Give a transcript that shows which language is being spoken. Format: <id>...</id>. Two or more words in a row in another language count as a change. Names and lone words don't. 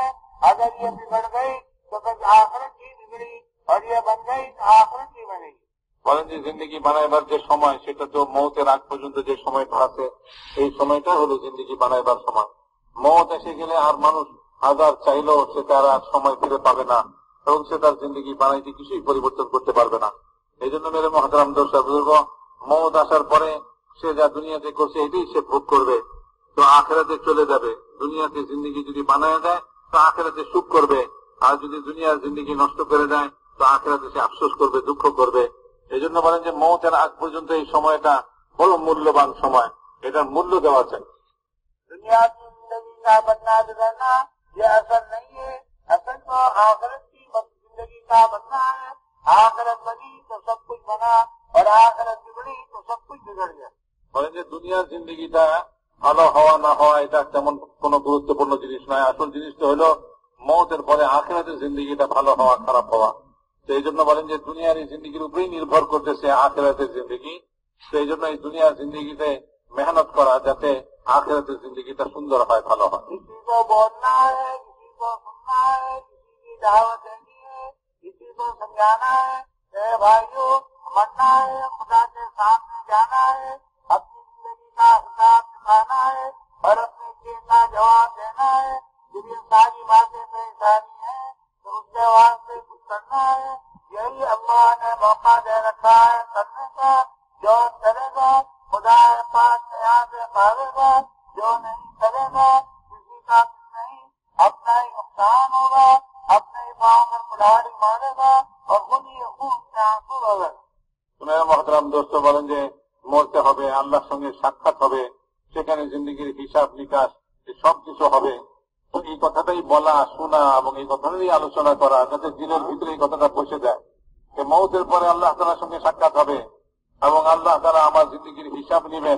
<ur>اگر یہ بگڑ گئی تو پھر آخرت کی بگڑی، اور یہ بن گئی تو آخرت کی بنے گی۔</ur> <bn>বলেন যে জিন্দগি বানাইবার যে সময়, সেটা তো মৌতের আগ পর্যন্ত যে সময়টা আছে, এই সময়টা হলো জিন্দগি বানাইবার সময়। মৌত এসে গেলে আর মানুষ হাজার চাইলেও সে তার আর সময় ফিরে পাবে না এবং সে তার জিন্দগি বানাইতে কিছুই পরিবর্তন করতে পারবে না। এই জন্য</bn> <ur>میرے محترم دوست بزرگ,</ur> <bn>মৌত আসার পরে সে যা দুনিয়াতে করছে এটাই সে ভোগ করবে, তো আখেরাতে চলে যাবে। দুনিয়াতে জিন্দগি যদি বানায় দেয় তো আখেরাতে সুখ করবে, আর যদি দুনিয়ার জিন্দগি নষ্ট করে দেয় তো আখেরাতে সে আফসোস করবে, দুঃখ করবে। এই জন্য বলেন যে মৌতের আগ পর্যন্ত এই সময়টা বড় মূল্যবান সময়, এটার মূল্য দেওয়া চাই।</bn> <ur>دنیا کی زندگی کا بننا بگڑنا یہ اصل نہیں ہے، اصل تو آخرت کی زندگی کا بننا ہے۔ آخرت بنی تو سب کچھ بنا اور آخرت بگڑی تو سب کچھ بگڑ گیا۔</ur> <bn>বলেন যে দুনিয়ার জিন্দগিটা ভালো হওয়া না হওয়া এটা তেমন কোন গুরুত্বপূর্ণ জিনিস নয়, আসল জিনিসটা হলো মৌতের পরে আখিরাতের জিন্দগিটা ভালো হওয়া খারাপ হওয়া। তো এই জন্য বলেন যে দুনিয়ার এই জিন্দগির উপরেই নির্ভর করতেছে আখিরাতের জিন্দগি। তো এই জন্য এই দুনিয়ার জিন্দগিতে মেহনত করা যাতে আখিরাতের জিন্দগিটা সুন্দর হয়, ভালো হয়।</bn> <ur>کسی کو بولنا ہے، کسی کو سننا ہے، کسی کی دعوت دینی ہے، کسی کو سمجھانا ہے، اے بھائیوں مرنا ہے، خدا کے سامنے جانا ہے، اپنی زندگی کا حساب چکانا ہے اور اپنے کیے کا جواب دینا ہے۔ جب یہ ساری باتیں پریشانی ہے تو اس کے واسطے کچھ کرنا ہے۔ یہی اللہ نے موقع دے رکھا ہے کرنے کا، جو کرے گا خدا پاک سے یاد پاوے گا، جو نہیں کرے گا کسی کا کچھ نہیں، اپنا ہی نقصان ہوگا، اپنے ہی پاؤں پر کلاڑی مارے گا اور خود ہی خون سے آنسو ہوگا۔ میرے محترم دوست,</ur> <bn>বলেন যে মরতে হবে, আল্লাহর সঙ্গে সাক্ষাৎ হবে, সেখানে জিন্দগির হিসাব নিকাশ সবকিছু হবে। তো এই কথাটাই বলা, শোনা এবং এই কথাটাই আলোচনা করা যাতে দিনের ভিতরে এই কথাটা বসে যায় যে মৌতের পরে আল্লাহ তাআলার সঙ্গে সাক্ষাৎ হবে এবং আল্লাহ তাআলা আমার জিন্দগির হিসাব নেবেন।</bn>